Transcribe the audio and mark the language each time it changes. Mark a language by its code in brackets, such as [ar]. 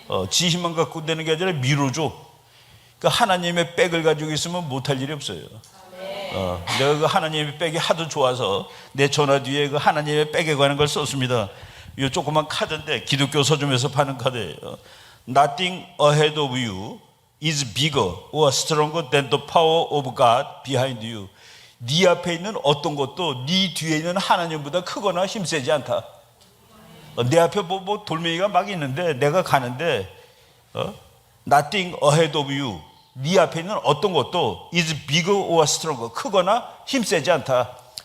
[ko] 지 힘만 갖고 되는 게 아니라 밀어줘. 그러니까 하나님의 백을 가지고 있으면 못할 일이 없어요. 내가 그 하나님의 백이 하도 좋아서 내 전화 뒤에 그 하나님의 백에 관한 걸 썼습니다. 이 조그만 카드인데 기독교 서점에서 파는 카드예요. [en] Nothing ahead of you is bigger or stronger than the power of God behind you. [ko] 네 앞에 있는 어떤 것도 네 뒤에 있는 하나님보다 크거나 힘세지 않다. 내 앞에 뭐 돌멩이가 막 있는데 내가 가는데 [en] Nothing ahead of you, [ko] 네 앞에 있는 어떤 것도 [en] is bigger or stronger, [ko] 크거나 힘세지 않다.